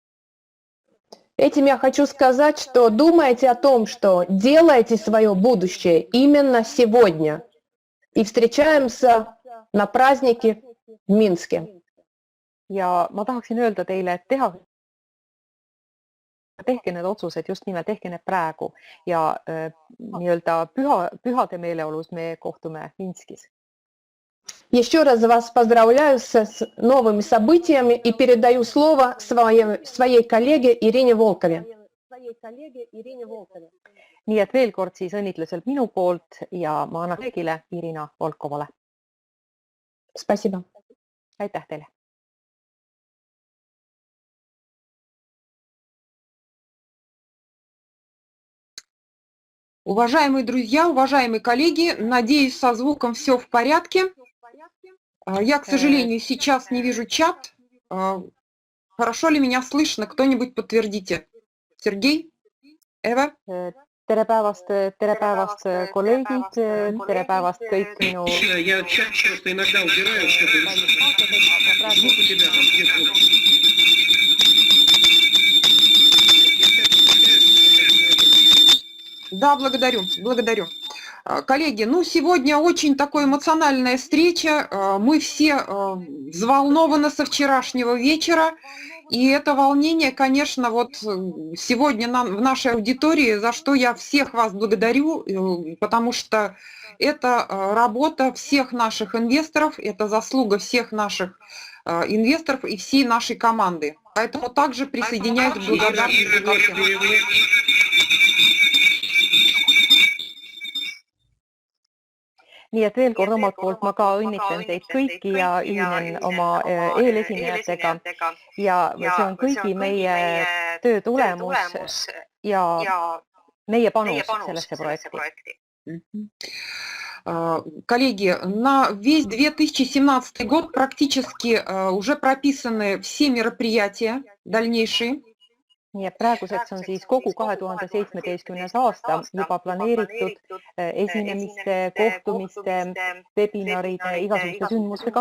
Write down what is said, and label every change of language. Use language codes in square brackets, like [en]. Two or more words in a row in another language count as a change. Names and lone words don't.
[ru] Этим я хочу сказать, что думайте о том, что делайте свое будущее именно сегодня. И встречаемся на празднике в Минске. [et] Ja ma tahaksin öelda teile, et tehke need otsused just nimelt, tehke need praegu ja nii-öelda pühade meeleolus me kohtume Minskis. [ru] Еще раз вас поздравляю с новыми событиями и передаю слово своей коллеге Ирине Волкове. [et] Nii et veel kord siis õnnitlused minu poolt ja ma annan kolleegile Irina Volkovale. [ru] Спасибо. [et] Aitäh teile. [ru] Уважаемые друзья, уважаемые коллеги, надеюсь, со звуком все в порядке. Я, к сожалению, сейчас не вижу чат. Хорошо ли меня слышно? Кто-нибудь подтвердите. Сергей? Эва? [et] tere päevast, kolleegid, tere päevast kõik minu [ru] Я чат просто иногда убираю, чтобы звук у тебя там где звук. Да, благодарю. Коллеги, ну сегодня очень такая эмоциональная встреча. Мы все взволнованы со вчерашнего вечера. И это волнение, конечно, вот сегодня в нашей аудитории, за что я всех вас благодарю, потому что это работа всех наших инвесторов, это заслуга всех наших инвесторов и всей нашей команды. Поэтому также присоединяюсь к благодарности. [et] Nii et veel kord omalt poolt ma ka õnnitlen teid kõiki ja ühinen oma eelesinejatega ja see on kõigi meie töö tulemus ja meie panus sellesse projekti. [ru] Коллеги, на весь 2017 год практически уже прописаны все мероприятия дальнейшие. [et] Nii et praeguseks on siis kogu 2017. aasta juba planeeritud esinemiste, kohtumiste, webinaride, igasuguste sündmustega.